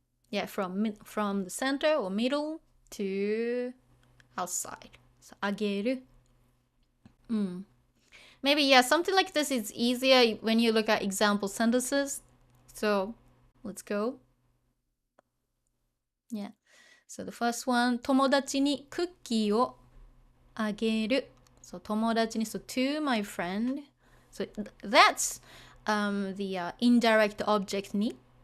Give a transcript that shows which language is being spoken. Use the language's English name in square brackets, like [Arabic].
[English] Yeah, from the center or middle to outside. So あげる. Maybe yeah, something like this is easier when you look at example sentences. So let's go. Yeah. So the first one, [Japanese] 友達にクッキーをあげる. [English] So 友達に, so to my friend. So that's the indirect object に.